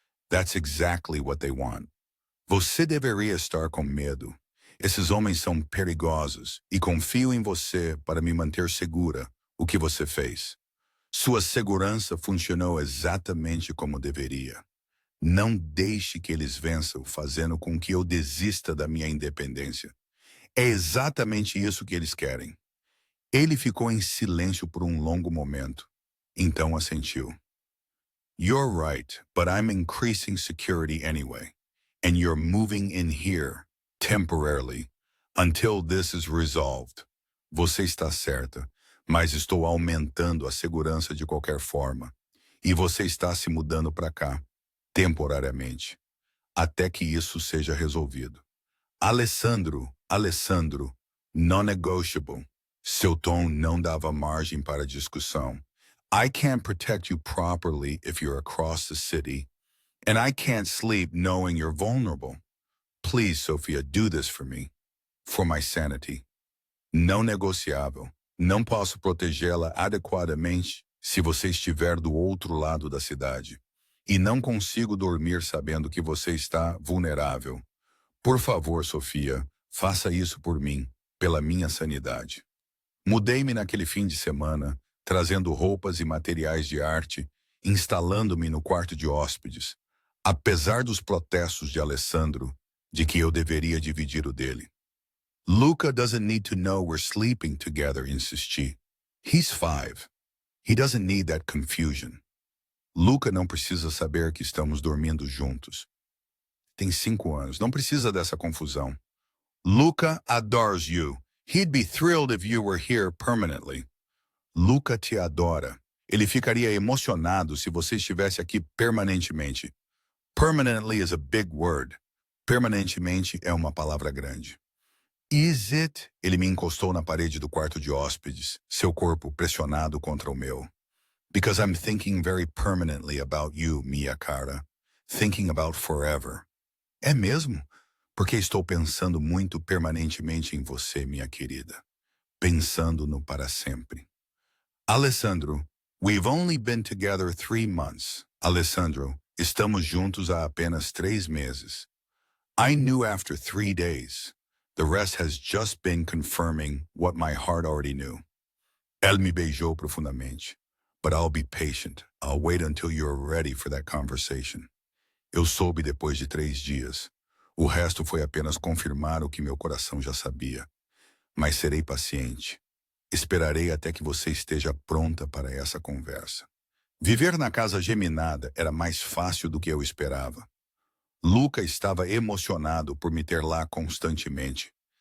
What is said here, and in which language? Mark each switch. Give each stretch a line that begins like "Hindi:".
English: That's exactly what they want.
Portuguese: Você deveria estar com medo. Esses homens são perigosos e confio em você para me manter segura, o que você fez. Sua segurança funcionou exatamente como deveria. Não deixe que eles vençam fazendo com que eu desista da minha independência. É exatamente isso que eles querem. Ele ficou em silêncio por um longo momento. Então assentiu.
English: You're right, but I'm increasing security anyway. And you're moving in here, temporarily, until this is resolved.
Portuguese: Você está certa, mas estou aumentando a segurança de qualquer forma. E você está se mudando para cá, temporariamente, até que isso seja resolvido.
English: Alessandro, non-negotiable.
Portuguese: Seu tom não dava margem para discussão.
English: I can't protect you properly if you're across the city, and I can't sleep knowing you're vulnerable. Please, Sophia, do this for me. For my sanity.
Portuguese: Não negociável. Não posso protegê-la adequadamente se você estiver do outro lado da cidade. E não consigo dormir sabendo que você está vulnerável. Por favor, Sofia, faça isso por mim, pela minha sanidade. Mudei-me naquele fim de semana, trazendo roupas e materiais de arte, instalando-me no quarto de hóspedes, apesar dos protestos de Alessandro, de que eu deveria dividir o dele.
English: Luca doesn't need to know we're sleeping together,
Portuguese: insisti.
English: He's 5. He doesn't need that confusion.
Portuguese: Luca não precisa saber que estamos dormindo juntos. Tem 5 anos, não precisa dessa confusão.
English: Luca adores you. He'd be thrilled if you were here permanently.
Portuguese: Luca te adora. Ele ficaria emocionado se você estivesse aqui permanentemente.
English: Permanently is a big word.
Portuguese: Permanentemente é uma palavra grande.
English: Is it?
Portuguese: Ele me encostou na parede do quarto de hóspedes, seu corpo pressionado contra o meu.
English: Because I'm thinking very permanently about you,
Portuguese: minha cara.
English: Thinking about forever.
Portuguese: É mesmo? Porque estou pensando muito permanentemente em você, minha querida. Pensando no para sempre.
English: Alessandro, we've only been together 3 months.
Portuguese: Alessandro, estamos juntos há apenas 3 meses.
English: I knew after 3 days. The rest has just been confirming what my heart already knew.
Portuguese: Ele me beijou profundamente.
English: But I'll be patient. I'll wait until you're ready for that conversation.
Portuguese: Eu soube depois de 3 dias. O resto foi apenas confirmar o que meu coração já sabia. Mas serei paciente. Esperarei até que você esteja pronta para essa conversa. Viver na casa geminada era mais fácil do que eu esperava. Luca estava emocionado por me ter lá constantemente.